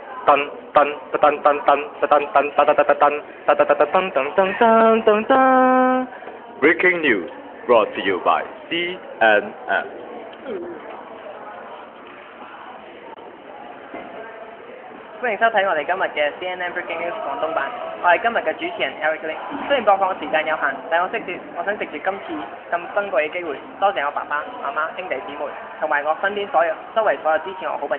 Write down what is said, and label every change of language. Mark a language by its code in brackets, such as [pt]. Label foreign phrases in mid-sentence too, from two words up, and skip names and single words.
[en] Breaking news brought to you by CNN。 [yue] 歡迎收睇我哋今日嘅 CNN Breaking News 廣東版，我係今日嘅主持人 Eric Lee。雖然播放時間有限，但我想藉住今次咁珍貴嘅機會，多謝我爸爸、媽媽、兄弟姊妹，同埋我身邊周圍所有支持我好朋友。